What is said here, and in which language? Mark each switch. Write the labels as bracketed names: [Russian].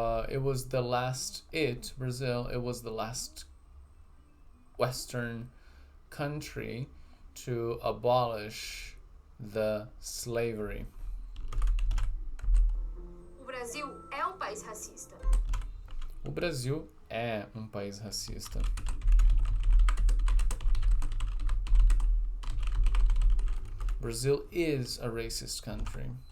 [English] It was the last, Brazil, it was the last Western country to abolish the slavery. [Portuguese] O Brasil é um país racista. O Brasil é um país racista. [English] Brazil is a racist country.